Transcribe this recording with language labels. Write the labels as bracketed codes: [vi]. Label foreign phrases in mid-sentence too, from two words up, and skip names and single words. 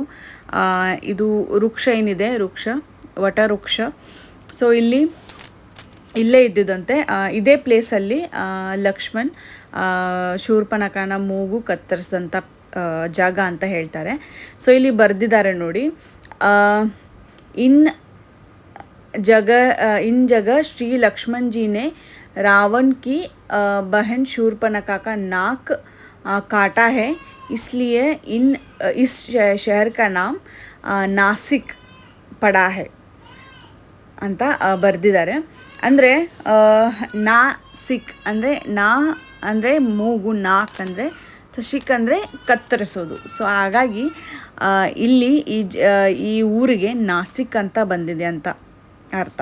[kn] ಇದು ವೃಕ್ಷ ಏನಿದೆ, ವಟವೃಕ್ಷ. ಸೊ ಇಲ್ಲೇ ಇದ್ದಿದ್ದಂತೆ. ಇದೇ ಪ್ಲೇಸಲ್ಲಿ ಲಕ್ಷ್ಮಣ್ ಶೂರ್ಪನಖನ ಮೂಗು ಕತ್ತರಿಸಿದಂಥ ಜಾಗ ಅಂತ ಹೇಳ್ತಾರೆ. ಸೊ ಇಲ್ಲಿ ಬರೆದಿದ್ದಾರೆ ನೋಡಿ, [hi] इन जगह श्री लक्ष्मण जी ने रावण की बहन शूर्पनखा का नाक काटा है, इसलिए इस शहर का नाम नासिक पड़ा है [kn] ಅಂತ ಬರೆದಿದ್ದಾರೆ. ಅಂದರೆ ನಾಸಿಕ್ ಅಂದರೆ ಅಂದರೆ ಮೂಗು, ನಾಕ್ ಅಂದರೆ ಶಿಕ್ ಅಂದರೆ ಕತ್ತರಿಸೋದು. ಸೊ ಹಾಗಾಗಿ ಇಲ್ಲಿ ಈ ಊರಿಗೆ ನಾಸಿಕ್ ಅಂತ ಬಂದಿದೆ ಅಂತ ಅರ್ಥ.